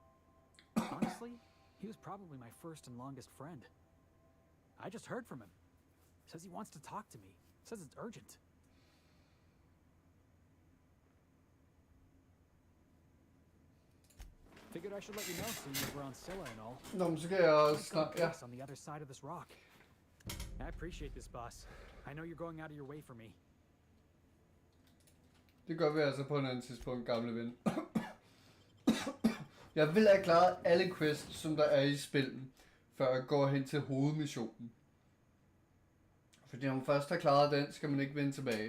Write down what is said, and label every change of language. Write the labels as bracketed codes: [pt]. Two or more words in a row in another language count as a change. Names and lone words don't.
[en] Honestly, he was probably my first and longest friend. I just heard from him. Says he wants to talk to me. Says it's urgent. Figured I should let you know, seeing as we're on Scylla and all. [da] Nå, men så kan jeg også [en] I've got [da] snakke. Ja. [en] place on the other side of this rock. I appreciate this, boss. I know you're going out of your way for me. [da] Det gør vi altså på en anden tidspunkt, gamle ven. Jeg vil have klaret alle quests, som der er i spillet, før jeg går hen til hovedmissionen. Fordi når man først har klaret den, skal man ikke vende tilbage.